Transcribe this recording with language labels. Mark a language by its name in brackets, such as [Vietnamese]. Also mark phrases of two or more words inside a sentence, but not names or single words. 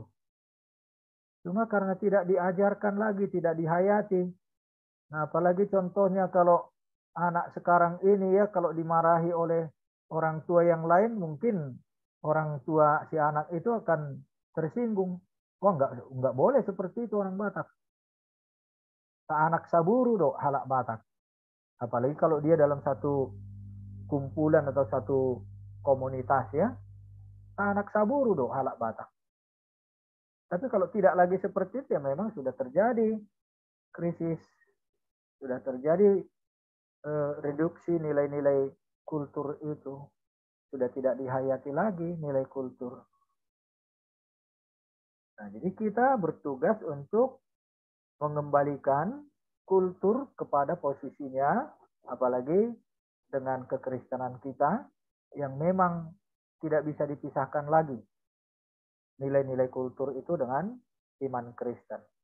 [Indonesian] Cuma karena tidak diajarkan lagi, tidak dihayati. Nah, apalagi contohnya kalau anak sekarang ini ya, kalau dimarahi oleh orang tua yang lain, mungkin orang tua si anak itu akan tersinggung. Wah, enggak boleh seperti itu orang Batak. [Batak Toba] Anak saburu do halak Batak. [Indonesian] Apalagi kalau dia dalam satu kumpulan atau satu komunitas ya. [Batak Toba] Anak saburu do halak Batak. [Indonesian] Tapi kalau tidak lagi seperti itu ya memang sudah terjadi krisis. Sudah terjadi reduksi nilai-nilai kultur itu. Sudah tidak dihayati lagi nilai kultur. Nah, jadi kita bertugas untuk mengembalikan kultur kepada posisinya, apalagi dengan kekristenan kita yang memang tidak bisa dipisahkan lagi nilai-nilai kultur itu dengan iman Kristen.